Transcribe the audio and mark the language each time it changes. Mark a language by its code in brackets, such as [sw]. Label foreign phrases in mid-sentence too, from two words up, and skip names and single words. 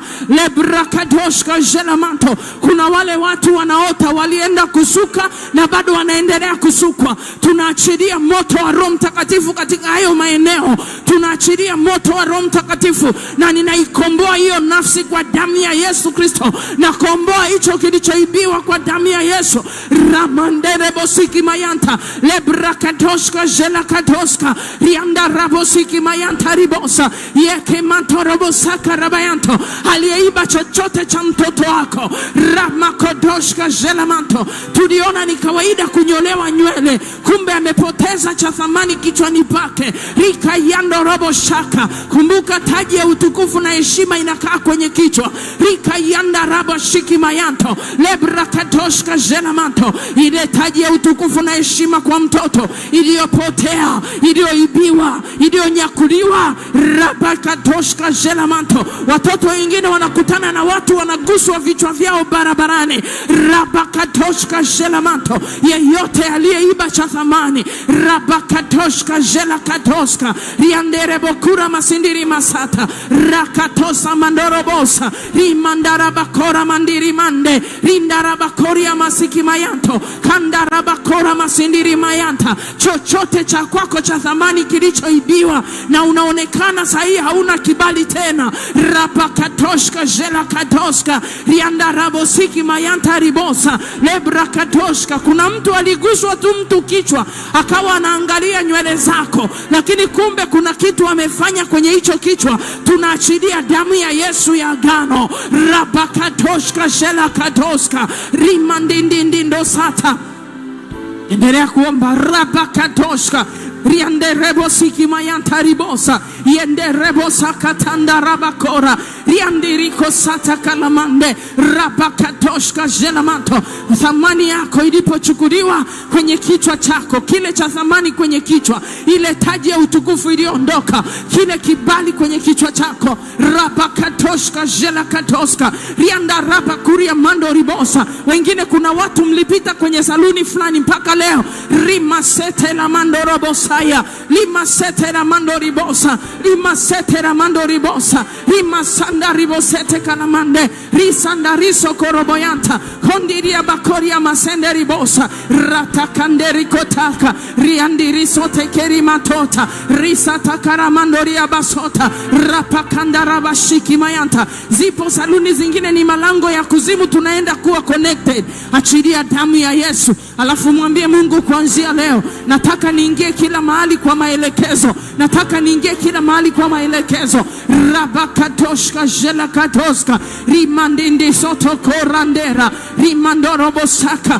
[sw] Lebrakadoshka jelamanto. Kuna wale watu wanaota walienda kusuka na bado wanaendelea kusukwa. Tunaachilia moto wa Roho Mtakatifu katika hayo maeneo. Tunaachilia moto wa Roho Mtakatifu, na ninaikomboa hiyo nafsi kwa damu ya Yesu Kristo. Na komboa hicho kilichoibiwa kwa damu ya Yesu. Ramandere bosiki mayanta, lebrakadoshka jelakadoshka, rianda rabosiki mayanta ribosa, yeke mantorobosa karabayanto. Aliyeiba chochote cha mtoto wako, ramakodoshka jelamanto. Tuliona ni kawaida kunyolewa nywele, kumbe amepoteza cha thamani kichwani pake. Rika yando robo shaka. Kumbuka taji ya utukufu na heshima inakaa kwenye kichwa. Rika yanda rabo shiki mayanto, lebrakadoshka jelamanto. Ile taji ya utukufu na heshima kwa mtoto iliyopotea, iliyoibiwa, iliyonyakuliwa, rabakadoshka jelamanto. Watoto wengine wanakutana na watu wanaguswa vichwa vyao barabarani. Rabakadoshka jelamanto. Yeyote aliyeiba cha thamani, rabakadoshka jelakadoshka, riandere bokura masindiri masata, rakatosa mandorobosa, rimandara bakora mandiri mande, rindara bakoria masiki mayanto, kandara bakora masindiri mayanta. Chochote cha kwako cha thamani kilichoibiwa na unaonekana sahi hauna kibali tena, rabakatoshka jelakadoshka, riandara bosiki mayanta ribosa, lebrakadoshka. Kuna mtu aliguswa tu mtu kichwa akawa anaangalia nywele zako, lakini kumbe kuna kitu amefanya kwenye hicho kichwa. Tunaachilia damu ya Yesu ya agano, rabakatoshka jelakadoshka, rimandindindo sata. Endelea kuomba. Rabakatoshka rianderebo siki mayanta ribosa, yenderebo sakatanda rabakora, riandiriko sata kalamande, rabakatoshka jelamanto. Thamani yako ilipochukuliwa kwenye kichwa chako, kile cha thamani kwenye kichwa, ile taji ya utukufu iliondoka, kile kibali kwenye kichwa chako, rabakatoshka jelakatoshka, riandaraba kuria mando ribosa. Wengine kuna watu mlipita kwenye saluni fulani mpaka leo, rimasete la mando robosa, lima sete la mando ribosa, lima sete la mando ribosa, lima sanda ribosete kalamande, risanda riso koroboyanta, kondiria bakoria masende ribosa, ratakanderi kotaka, riandiriso tekeri matota, risata karamandoria basota, rapakanda rabashiki mayanta. Zipo saluni zingine ni malango ya kuzimu, tunaenda kuwa connected. Achilia damu ya Yesu, alafu mwambie Mungu, kuanzia leo nataka niingie kila mahali kwa maelekezo, nataka niingie kila mahali kwa maelekezo. Rabakatoshka jelakatoshka, rimandindi soto korandera, rimandorobosaka.